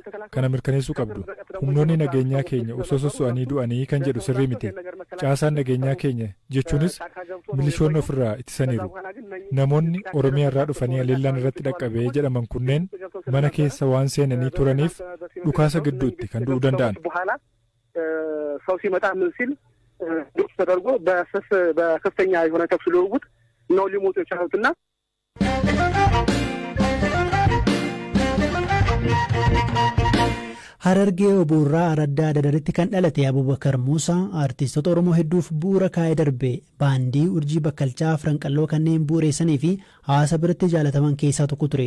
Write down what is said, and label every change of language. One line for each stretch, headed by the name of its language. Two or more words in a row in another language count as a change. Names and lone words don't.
Oromo: Kana mirkaneessuu qabdu. Humnoonni nageenyaa keenya osoo sosso'anii du'anii kan jedhu sirrii miti. Caasaan nageenyaa keenya jechuunis milishoonni ofirraa ittisaniiru. Namoonni Oromiyaa irraa dhufanii aleellaan irratti dhaqqabee jedhaman kunneen mana keessa waan seenanii turaniif dhukaasa gidduutti kan du'uu danda'an.
Amharic: ሰው ሲመጣ ምን ሲል ዱስ ተደርጎ በከፍተኛ የሆነ ተኩስ ልውውጥ ነው ሊሞቱ የቻሉትና
Oromo: Harargee Obuurraa Araddaa Dadaritti kan dhalate Abubakar Muusaa artistoota Oromoo hedduuf bu'uura kaa'ee darbe baandii urjii bakkalchaa Franqalloo kanneen bu'uureessanii fi hawaasa biratti jaalataman keessaa tokko ture.